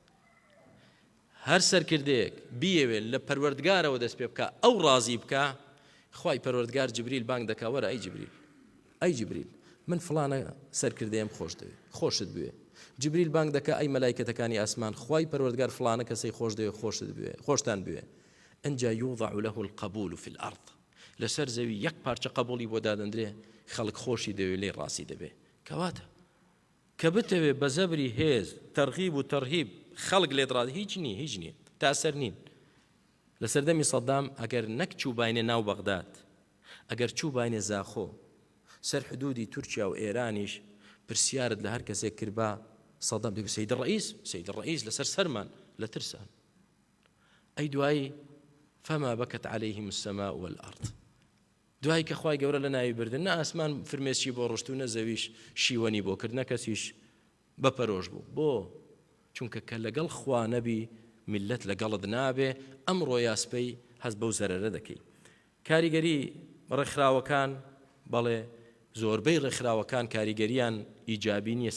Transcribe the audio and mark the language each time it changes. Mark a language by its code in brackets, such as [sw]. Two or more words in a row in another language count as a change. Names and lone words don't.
[ckb] هەر سەرکردەیەک بیەوێت لە پەروەردگارەوە دەست پێ بکە ئەو ڕازی بکە خوای پەروەردگار جبریل بانگ دەکا وەرە ئەی جبریل من فڵانە سەرکردەیەم خۆش دەوێت خۆشت بوێ جبریل بانگ دەکا ئەی مەلایکەتەکانی ئاسمان خوای پەروەردگار فڵانە کەسەی خۆش دەوێت خۆشتان بوێ ئەنجا [ar] يوضع له القبول في الأرض [ckb] لەسەر زەوی یەک پارچە قبولی بۆ دادەندرێ خەڵک خۆشی دەوێت لێ ڕاستی دەبێ کەواتە کە بتەوێ بە زەبری هێز تەرغیب و تەرهیب خەڵک لێت ڕاست هیچ نییە تاسەر نین لە سەردەمی سەدام ئەگەر نەک چووباینە ناو بەغداد ئەگەر چووباینە زاخۆ سەر حدودی تورکیا و ئێرانیش پرسیارت لە هەر کەسێک کربا سەدام دەگوت [ar] سەید ڕئیس [ckb] لەسەر سەرمان لە ترسان ئەی دوایی [ar] فما بكت عليهم السماء والأرض [ckb] دوای کە خوای گەورە لە ناوی بردن نە ئاسمان فرمێسکی بۆ ڕشت و نە زەویش شیوەنی بۆ کرد نە کەسیش بەپەرۆش بوو بۆ چونکە کە لەگەڵ خوا نەبی میلەت لەگەڵت نابێ ئەمڕۆ یاسپەی هەست بەو زەرەرە دەکەی کاریگەری ڕێکخراوەکان بەڵێ زۆربەی ڕێکخراوەکان کاریگەریان ئیجابی نیە